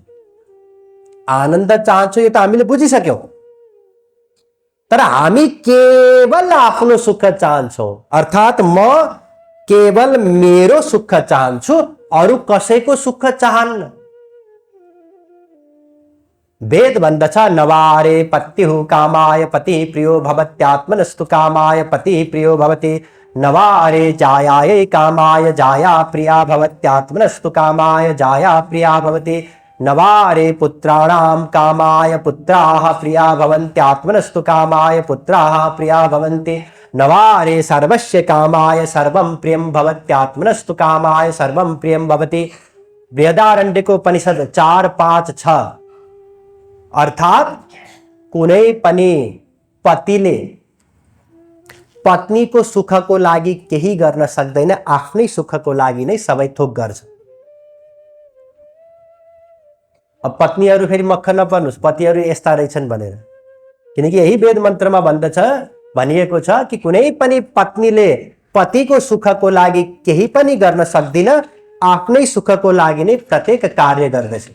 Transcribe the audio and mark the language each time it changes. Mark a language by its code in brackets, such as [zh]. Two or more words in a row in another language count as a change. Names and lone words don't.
[ne] आनन्द चाहन्छौँ यो त हामीले बुझिसक्यौँ, तर हामी केवल आफ्नो सुख चाहन्छौँ। अर्थात् म केवल मेरो सुख चाहन्छु, अरू कसैको सुख चाहन्न। वेद भन्दछ, [sa] नवारे पत्युः कामाय पति प्रियो भवत्यात्मनस्तु कामाय पति प्रियो भवति। नवारे जायायै कामाय जाया प्रिया भवत्यात्मनस्तु कामाय जाया प्रिया भवति। नवारे पुत्राणां कामाय पुत्राः प्रिया भवन्त्यात्मनस्तु कामाय पुत्राः प्रिया भवन्ति। नवारे सर्वस्य कामाय सर्वं प्रियं भवत्यात्मनस्तु कामाय सर्वं प्रियं भवति। बृहदारण्यकोपनिषद 4:5-6। [ne] अर्थात कुनै पनि पतिले पत्नीको सुखको लागि केही गर्न सक्दैन, आफ्नै सुखको लागि नै सबै थोक गर्छ। अब पत्नीहरू फेरि मक्ख नपर्नुस्, पतिहरू यस्ता रहेछन् भनेर, किनकि यही वेद मन्त्रमा भनिएको छ कि कुनै पनि पत्नीले पतिको सुखको लागि केही पनि गर्न सक्दिन, आफ्नै सुखको लागि नै प्रत्येक कार्य गर्दछ।